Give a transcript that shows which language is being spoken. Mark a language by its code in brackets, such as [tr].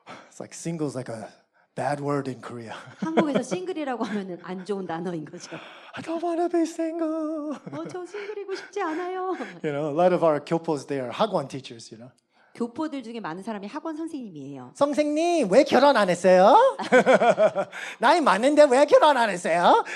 [en] It's like single's like a bad word in Korea. [ko] 한국에서 싱글이라고 하면은 안 좋은 단어인 거죠. [en] I don't want to be single. [ko] 저 싱글이고 싶지 않아요. [en] You know, a lot of our gyopos, they are hagwon teachers, you know. [ko] 교포들 중에 많은 사람이 학원 선생님이에요. 선생님, 왜 결혼 안 했어요? 나이 많은데 왜 결혼 안 했어요?